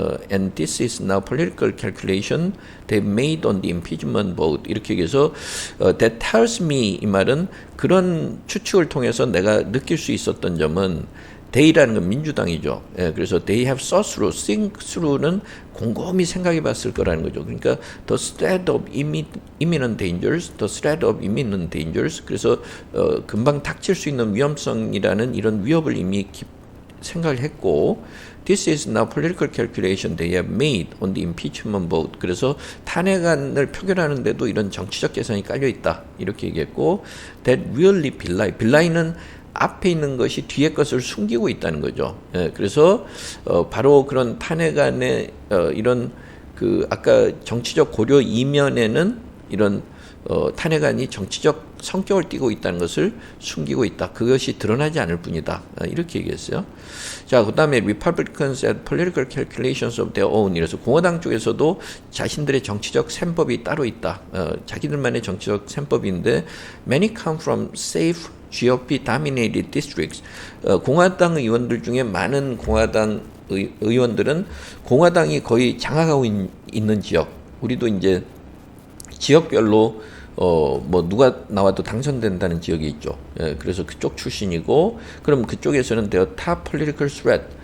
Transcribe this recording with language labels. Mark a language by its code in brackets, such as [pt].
[en] and this is now political calculation they've made on the impeachment vote 이렇게 얘기해서 that tells me 이 말은 그런 추측을 통해서 내가 느낄 수 있었던 점은 they라는 건 민주당이죠. [ko] 예, 그래서 they have thought through, think through는 곰곰이 생각해 봤을 거라는 거죠. [en] 그러니까 the threat of imminent dangers, the threat of imminent dangers. [ko] 그래서 금방 닥칠 수 있는 위험성이라는 이런 위협을 이미 생각을 했고 This is now political calculation they have made on the impeachment vote. 그래서 탄핵안을 표결하는데도 이런 정치적 계산이 깔려 있다. 이렇게 얘기했고 that really belie 는 앞에 있는 것이 뒤에 것을 숨기고 있다는 거죠. 예, 그래서 바로 그런 탄핵안의 이런 그 아까 정치적 고려 이면에는 이런 탄핵안이 정치적 성격을 띠고 있다는 것을 숨기고 있다. 그것이 드러나지 않을 뿐이다. 이렇게 얘기했어요. [en] 자, 그 다음에 Republicans had political calculations of their own. [ko] 이래서 공화당 쪽에서도 자신들의 정치적 셈법이 따로 있다. [en] 자기들만의 정치적 셈법인데 many come from safe GOP dominated districts. [ko] 공화당 의원들 중에 많은 공화당 의원들은 공화당이 거의 장악하고 있는 지역. 우리도 이제 지역별로 뭐 누가 나와도 당선된다는 지역이 있죠. 예, 그래서 그쪽 출신이고, 그럼 그쪽에서는 their top political threat.